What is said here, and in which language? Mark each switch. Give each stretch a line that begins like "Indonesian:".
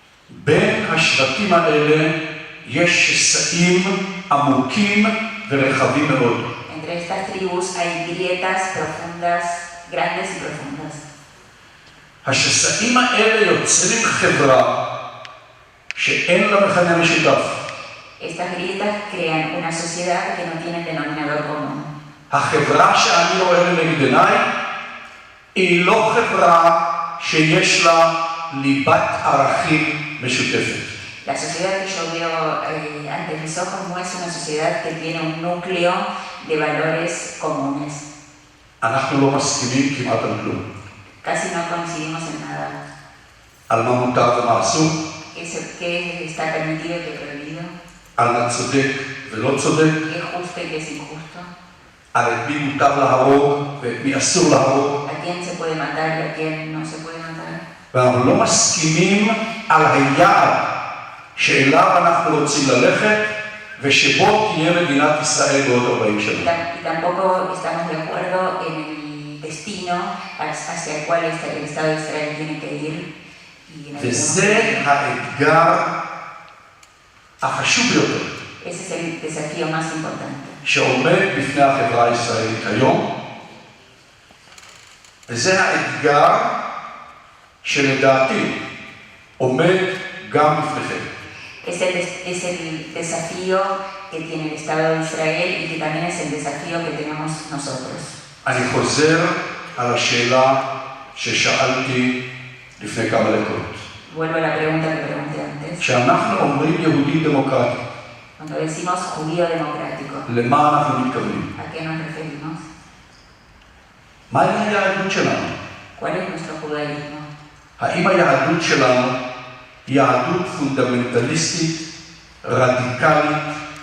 Hebrew: בין השבטים האלה יש שסעים עמוקים ורחבים מאוד.
Spanish: Entre estas tribus hay grietas profundas, grandes y profundas.
Hebrew: השסעים האלה יוצרים חברה שאין לה מכנה משותף.
Spanish: Estas grietas crean una sociedad que no tiene denominador común.
Hebrew: החברה שאני רואה לנגד עיניי היא לא חברה שיש לה ליבת ערכים משותפת.
Spanish: La sociedad que yo veo ante mis ojos no es una sociedad que tiene un núcleo de valores comunes.
Hebrew: אנחנו לא מסכימים כמעט על כלום.
Spanish: Casi no coincidimos en nada.
Hebrew: על מה מותר ומה אסור.
Spanish: ¿Qué está permitido y qué prohibido?
Hebrew: על מה צודק ולא צודק.
Spanish: ¿Qué es justo y qué es injusto?
Hebrew: על את מי מותר להרוג ואת מי אסור להרוג.
Spanish: ¿A quién se puede matar y a quién no se puede matar?
Hebrew: ואנחנו לא מסכימים על היעד שאליו אנחנו רוצים ללכת ושבו תהיה מדינת ישראל בעוד 40 שנה.
Spanish: Y tampoco estamos de acuerdo en el destino hacia el cual el Estado de Israel tiene que ir.
Hebrew: וזה האתגר החשוב ביותר.
Spanish: Ese es el desafío más importante.
Hebrew: שעומד בפני החברה הישראלית היום, וזה האתגר שלדעתי עומד גם בפניכם.
Spanish: Es el desafío que tiene el Estado de Israel y que también es el desafío que tenemos nosotros.
Hebrew: אני חוזר על השאלה ששאלתי לפני כמה דקות.
Spanish: Vuelvo a la pregunta que pregunté antes.
Hebrew: כשאנחנו אומרים יהודי דמוקרטי,
Spanish: Cuando decimos judío democrático,
Hebrew: למה אנחנו מתכוונים?
Spanish: ¿a qué nos referimos?
Hebrew: מהי היהדות שלנו?
Spanish: ¿Cuál es nuestro judaísmo?
Hebrew: האם היהדות שלנו היא יהדות פונדמנטליסטית, רדיקלית,